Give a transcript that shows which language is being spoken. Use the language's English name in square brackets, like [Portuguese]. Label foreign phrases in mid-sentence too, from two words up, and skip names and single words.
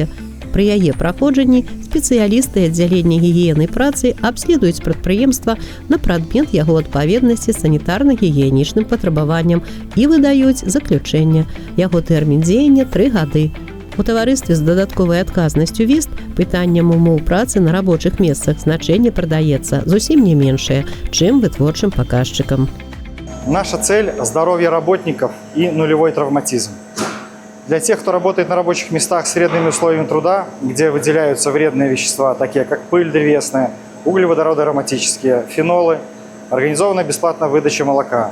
[Belarusian] Пры яе праходжанні спецыялісты аддзялення гігіены працы абследуюць прадпрыемства на прадмет яго адпаведнасці санітарна-гігіенічным патрабаванням і выдаюць заключэнне. Яго тэрмін дзеяння 3 гады. У таварыстве з дадатковай адказнасцю ВІСТ пытанням умоў працы на рабочых месцах значэнне прадаецца зусім не меншае, чым вытворчым паказчыкам. [Russian] Наша цель – здоровье работников и нулевой травматизм. Для тех, кто работает на рабочих местах с вредными условиями труда, где выделяются вредные вещества, такие как пыль древесная, углеводороды ароматические, фенолы, организована бесплатная выдача молока.